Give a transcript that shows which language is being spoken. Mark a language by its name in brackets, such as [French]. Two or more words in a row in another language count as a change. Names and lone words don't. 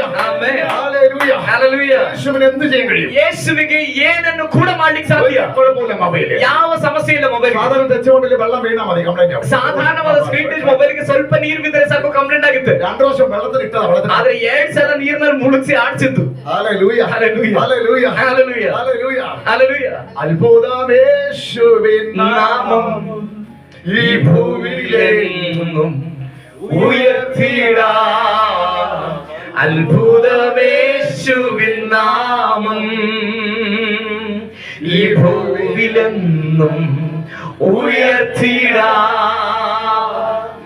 [Kannada] ಆಮೆನ್. [Malayalam] ഹല്ലേലൂയ. [Kannada] ಹಲ್ಲೆಲೂಯ. [Malayalam] യേശുവിന് എന്ത് ചെയ്യാൻ കഴിയും? [Kannada] ಯೇಸುವಿಗೆ ಏನನ್ನು ಕೂಡ ಮಾಡ್ಲಿಕ್ಕೆ ಸಾಧ್ಯ. [Malayalam] കുഴപ്പമില്ല മൊബൈൽ. [Kannada] ಯಾವ ಸಮಸ್ಯೆ ಇಲ್ಲ ಮೊಬೈಲ್. [Malayalam] സാധാരണ [English] touch mobile [Malayalam] വെള്ളം വീണാൽ മതി, കംപ്ലൈന്റ് ആവും. [Kannada] ಸಾಧಾರಣವಾದ [English] screen touch mobile [Kannada] ಸ್ವಲ್ಪ ನೀರು ಬಿದ್ದರೆ ಸಾಕು, ಕಂಪ್ಲೇಂಟ್ ಆಗುತ್ತೆ. [Malayalam] 2 പ്രാവശ്യം വെള്ളത്തിൽ ഇട്ടതാ, വെള്ളത്തിൽ. [Kannada] ಆದ್ರೆ 2 ಸಲ ನೀರಿನಲ್ಲಿ ಮುಳುಗಿಸಿ ಆಡ್ಸಿದ್ದು. [Malayalam] ഹല്ലേലൂയ. ഹല്ലേലൂയ. ഹല്ലേലൂയ. ഹല്ലേലൂയ. ഹല്ലേലൂയ. ഹല്ലേലൂയ. അത്ഭുതമേശുവിൻ നാമം ഈ ഭൂമിയിലെങ്ങും ഉയർത്തിടാം. അത്ഭുതമേശുവിൻ നാമം ഈ ഭൂവിലെന്നും ഉയർത്തിടാം.